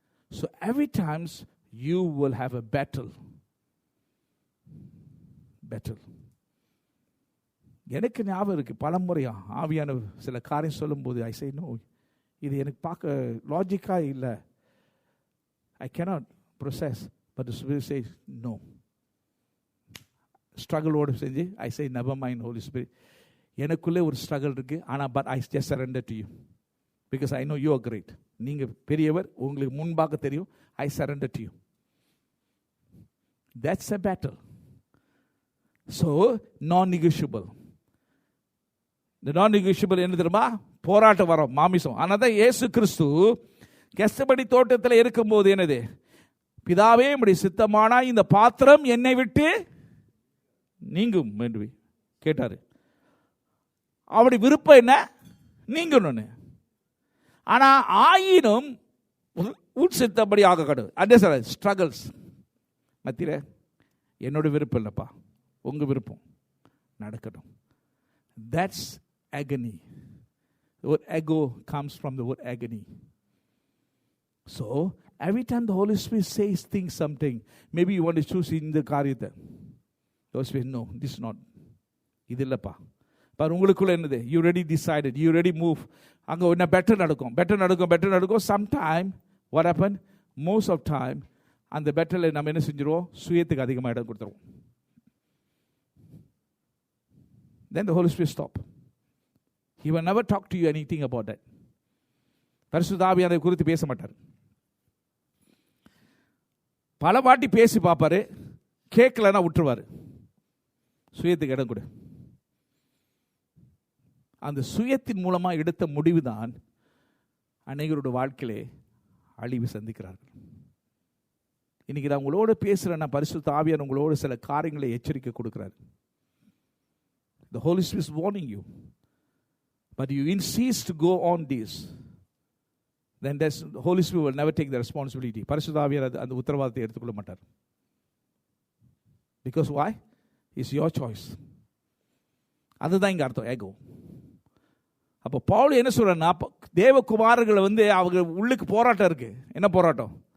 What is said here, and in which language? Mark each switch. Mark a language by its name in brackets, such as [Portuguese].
[English] So every times you will have a battle. [Tamil] எனக்கு ஞாபகம் இருக்கு, பல முறையா ஆவியான சில காரியம் சொல்லும்போது [English] I say no, [Tamil] இது எனக்கு பார்க்க லாஜிக்காக இல்லை, [English] I cannot process, but the Spirit says no. [Tamil] ஸ்ட்ரகிளோடு செஞ்சு [English] I say never mind Holy Spirit, [Tamil] எனக்குள்ளே ஒரு ஸ்ட்ரகிள் இருக்குது, ஆனால் [English] But I just surrender to you because I know you are great. [Tamil] நீங்கள் பெரியவர், உங்களுக்கு முன்பாக தெரியும். [English] I surrender to you. That's a battle. So non-negotiable. [Tamil] இந்த non-negotiable என்ன தெரியுமா? போராட்டம் வரும், மாமிசம். ஆனால் தான் இயேசு கிறிஸ்து கெத்செமனி தோட்டத்தில் இருக்கும்போது என்னது? பிதாவே உம்முடைய சித்தமானா இந்த பாத்திரம் என்னை விட்டு நீங்கும் என்று கேட்டார். அவருடைய விருப்பம் என்ன? நீங்கணும்னு. ஆனால் ஆயினும் உட் சித்தப்படி ஆக கடவுள். அதே சார் ஸ்ட்ரகிள்ஸ் மத்தியில் என்னோட விருப்பம் இல்லைப்பா, உங்கள் விருப்பம் நடக்கணும். [English] That's agony. The word ego comes from the word agony. So every time the Holy Spirit says things, something, maybe you want to choose in the காரியத்தை, the Holy Spirit, no, this is not, [Tamil] இது இல்லைப்பா. but உங்களுக்குள்ள என்னது? [English] you already decided, you already move. [Tamil] அங்கே என்ன better நடக்கும். [English] sometime what happened? most of time [Tamil] அந்த பெட்டரில் நம்ம என்ன செஞ்சிருவோம்? சுயத்துக்கு அதிகமாக இடம் கொடுத்துருவோம். [English] Then the Holy Spirit stop. He will never talk to you anything about that. [Tamil] பரிசுத்த ஆவியானவரை குறித்து பேச மாட்டார். பல வாட்டி பேசி பார்ப்பாரு, கேட்கலன்னா விட்டுருவார். சுயத்துக்கு இடம் கொடு. அந்த சுயத்தின் மூலமாக எடுத்த முடிவு தான் அநேகருடைய வாழ்க்கையிலே அழிவு சந்திக்கிறார்கள். இன்னைக்கு நான் உங்களோட பேசுகிறேன்னா பரிசுத்த ஆவியானவர் உங்களோட சில காரியங்களை எச்சரிக்கை கொடுக்கிறார். [English] The Holy Spirit is warning you, but you insist to go on this, then the Holy Spirit will never take the responsibility. [Tamil] பரிசுத்த ஆவியானவர் அந்த உத்தரவாதத்தை எடுத்துக்கொள்ள மாட்டார். [English] Because why? It's your choice. [Tamil] அதுதான் இங்கே அர்த்தம், ஏகோ. அப்போ பவுல் என்ன சொல்றேன்னா, தேவகுமாரர்களை வந்து அவங்க உள்ளுக்கு போராட்டம் இருக்கு. என்ன போராட்டம்?